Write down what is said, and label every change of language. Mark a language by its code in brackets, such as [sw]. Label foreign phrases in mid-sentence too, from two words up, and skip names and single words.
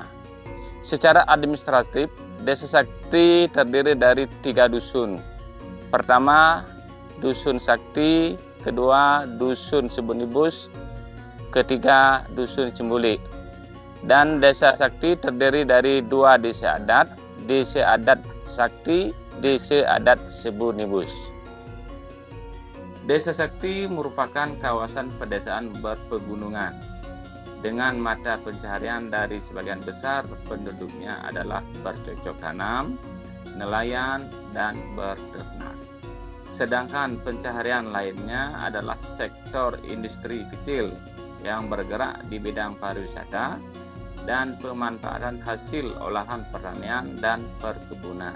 [id] Secara administratif, Desa Sakti terdiri dari 3 dusun. Pertama, Dusun Sakti, kedua, Dusun Sebunibus, ketiga, Dusun Cembuli. Dan Desa Sakti terdiri dari 2 desa adat, Desa Adat Sakti, Desa Adat Sebunibus. Desa Sakti merupakan kawasan pedesaan berpegunungan dengan mata pencaharian dari sebagian besar penduduknya adalah bercocok tanam, nelayan, dan beternak. Sedangkan pencaharian lainnya adalah sektor industri kecil yang bergerak di bidang pariwisata dan pemanfaatan hasil olahan pertanian dan perkebunan.